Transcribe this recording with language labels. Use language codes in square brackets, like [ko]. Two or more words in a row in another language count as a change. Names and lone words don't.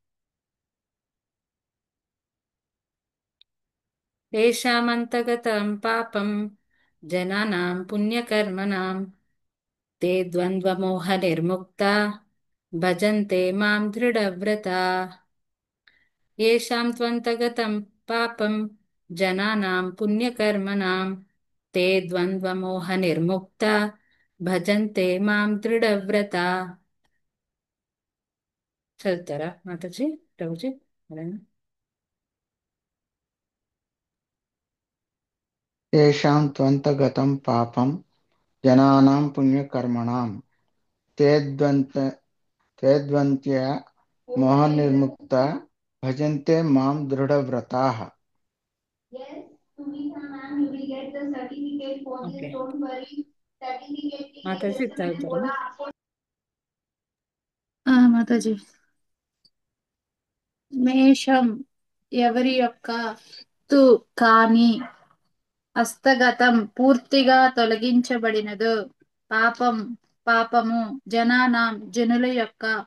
[sa] తేషామంతగతం పాపం జనానాం పుణ్యకర్మణాం తే ద్వంద్వమోహ నిర్ముక్తా భజంతే మాం దృఢవ్రతా. येषां त्वन्तगतं पापं जनानां पुण्यकर्मणां ते द्वन्द्वमोहनिर्मुक्ता భజంతే మాం దృఢవ్రతా. [te] చదువుతారా మాతాజీ, ప్రభుజీ? అలానే. [sa] येषां त्वन्तगतं पापं जनानां पुण्यकर्मणां ते द्वन्द्वय मोहनिर्मुक्ता भजन्ते मां दृढव्रताः. [te] ఓకే, మాతాజీ చదువుతారా? మాతాజీ. మేషం ఎవరి యొక్క తు కాని హస్తగతం పూర్తిగా తొలగించబడినదో పాపం పాపము జనానాం జనుల యొక్క